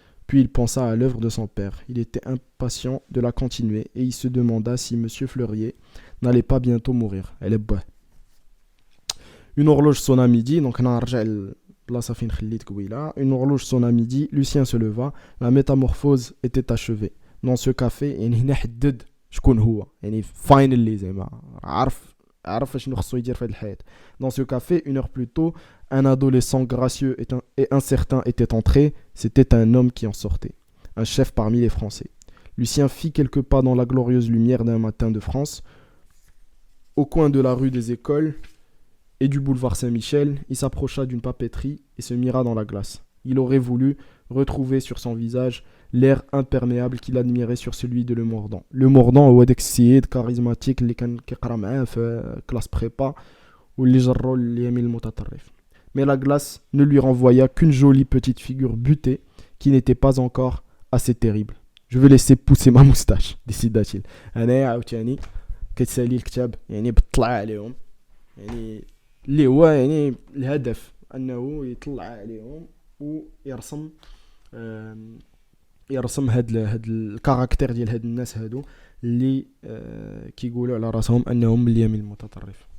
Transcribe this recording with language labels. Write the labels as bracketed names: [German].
[French] Puis il pensa à l'œuvre de son père. Il était impatient de la continuer et il se demanda si M. Fleurier n'allait pas bientôt mourir. Elle est bonne. Une horloge sonna midi, donc une horloge sonna midi, Lucien se leva, la métamorphose était achevée. Dans ce café, [Arabic] هنا حدد شكون هو يعني [English] finally [Arabic] زعما عرف شنو خصو يدير في هذه الحياة. [French] Dans ce café, 1 heure plus tôt, un adolescent gracieux et incertain était entré. C'était un homme qui en sortait, un chef parmi les Français. Lucien fit quelques pas dans la glorieuse lumière d'un matin de France. Au coin de la rue des Écoles et du boulevard Saint-Michel, il s'approcha d'une papeterie et se mira dans la glace. Il aurait voulu retrouver sur son visage l'air imperméable qu'il admirait sur celui de Le Mordant. [Arabic] Le Mordant هو داك السيد charismatique اللي كان كيقرا معاه في كلاس بريبا واللي جرو اليمين المتطرف. [French] Mais la glace ne lui renvoya qu'une jolie petite figure butée qui n'était pas encore assez terrible. Je veux laisser pousser ma moustache, décida-t-il. [Arabic] أنا عاوتاني كتسالي الكتاب يعني بطلع عليهم يعني اللي هو يعني الهدف أنه يطلع عليهم ويرسم يرسم هاد الكاركتير ديال هاد الناس هادو اللي كيقولوا على راسهم انهم من اليمين المتطرف.